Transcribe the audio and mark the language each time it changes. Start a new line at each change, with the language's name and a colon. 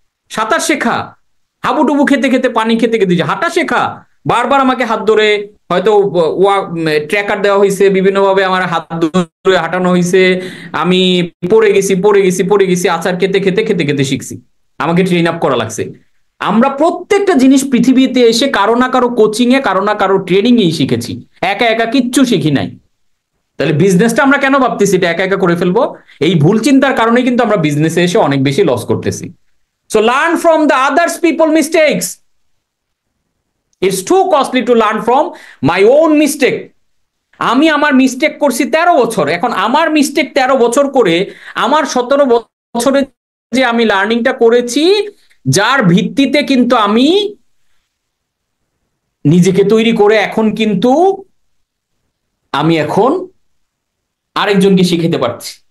Bangla: সাঁতার শেখা, হাবুডুবু খেতে খেতে, পানি খেতে খেতে, হাঁটা শেখা, বারবার আমাকে হাত ধরে হয়তো ট্র্যাকার দেওয়া হয়েছে, বিভিন্ন ভাবে আমার হাত ধরে হাঁটানো হয়েছে, আমি পড়ে গেছি পড়ে গেছি পড়ে গেছি, আচার খেতে খেতে খেতে খেতে শিখছি, আমাকে ট্রেন আপ করা লাগছে। আমরা প্রত্যেকটা জিনিস পৃথিবীতে এসে কারো না কারো কোচিং এ, কারো না কারো ট্রেনিং এই শিখেছি, একা একা কিচ্ছু শিখি নাই। তাহলে বিজনেসটা আমরা কেন ভাবতেছি এটা একা একা করে ফেলবো? এই ভুল চিন্তার কারণে কিন্তু আমরা বিজনেসে এসে অনেক বেশি লস করতেছি।
English: So learn from the others people mistakes. It's too costly to learn from my own mistake.
Bangla: আমি আমার মিস্টেক করছি 13 বছর, এখন আমার মিস্টেক 13 বছর করে আমার 17 বছরে যে আমি লার্নিংটা করেছি, যার ভিত্তিতে কিন্তু আমি নিজেকে তৈরি করে এখন কিন্তু আমি এখন আরেকজনকে শিখাতে পারছি।